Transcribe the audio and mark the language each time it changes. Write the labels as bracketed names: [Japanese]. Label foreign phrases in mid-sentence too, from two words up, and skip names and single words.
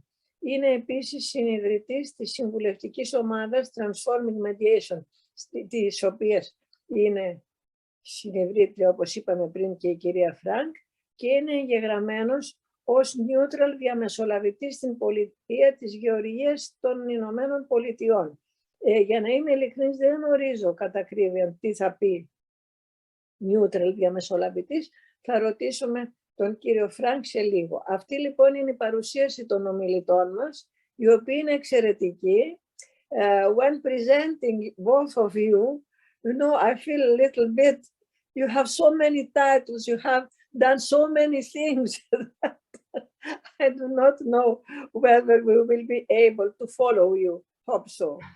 [Greek] Είναι επίσης συνιδρυτής της συμβουλευτικής ομάδας Transforming Mediation, της οποίας είναι συνιδρύτρια, όπως είπαμε πριν, και η κυρία Φρανκ, και είναι εγγεγραμμένος ως neutral διαμεσολαβητής στην πολιτεία της Γεωργίας των Ηνωμένων Πολιτειών. Για να είμαι ειλικρινής, δεν γνωρίζω κατά ακρίβεια τι θα πει neutral διαμεσολαβητής. Θα ρωτήσουμε τον κύριο Φρανκ σε λίγο. Αυτή λοιπόν είναι η παρουσίαση των ομιλητών μας, οι οποίοι είναι εξαιρετικοί. [English] When presenting both of you, you know, I feel a little bit, you have so many titles, you have done so many things that I do not know whether we will be able to follow you. Hope so.